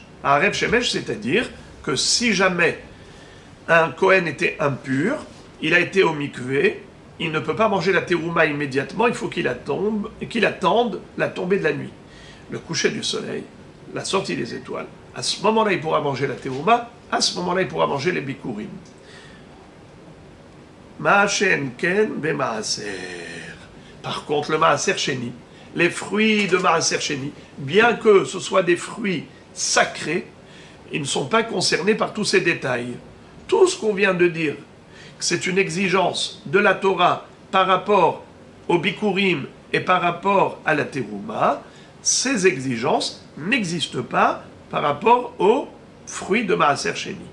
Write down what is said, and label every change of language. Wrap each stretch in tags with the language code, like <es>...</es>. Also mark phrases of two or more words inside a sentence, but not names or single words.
<he>ערב שמש,</he> <fr>c'est-à-dire que si jamais un Kohen était impur, il a été au mikvé, il ne peut pas manger la terouma immédiatement, il faut qu'il attende la tombée de la nuit, le coucher du soleil, la sortie des étoiles. À ce moment-là, il pourra manger la terouma, à ce moment-là, il pourra manger les bikurim.</fr> <he>מה שאין כן במעשר.</he> <fr>Par contre, le</fr> <he>מעשר שני,</he> <fr>les fruits de</fr> <he>מעשר שני,</he> <fr>bien que ce soit des fruits sacrés, ils ne sont pas concernés par tous ces détails. Tout ce qu'on vient de dire, que c'est une exigence de la Torah par rapport au bikurim et par rapport à la terouma, ces exigences n'existent pas par rapport aux fruits de</fr> <he>מעשר שני.</he>